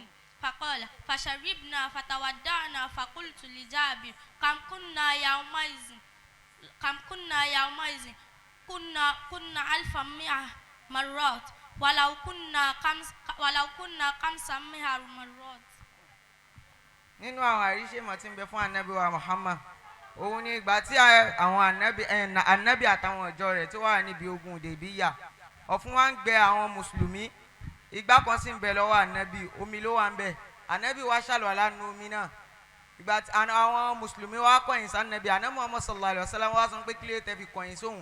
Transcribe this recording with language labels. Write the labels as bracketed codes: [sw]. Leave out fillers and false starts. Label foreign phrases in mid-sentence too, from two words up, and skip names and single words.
[ar] فقال فشربنا فتودعنا فقلت لجابر كم كنا يومئذ كنا 1100 مرات ولو كنا 500 مرات. [yo] nínú àwọn àríṣèmọ̀ tí ń bẹ fún ànábì wa Muhammad òun ni ìgbà tí àwọn ànábì àtàwọn ìjọ rẹ̀ tí wà níbi ogun Hudaybiya ọ̀fun wa ń gbẹ àwọn mùsùlùmí. Ìgbà kan sì ń bẹ lọ́wọ́ ànábì, omi ló wà ń bẹ. Ànábì wa ṣàlùwàlá nínú omi náà. Ìgbà tí àwọn mùsùlùmí wa kọ̀yìn sí ànábì, ànábì Muhammad [ar] صلى الله عليه وسلم [yo] wa sọ pé kí ló tẹ́ fi kọ̀yìn sóhun.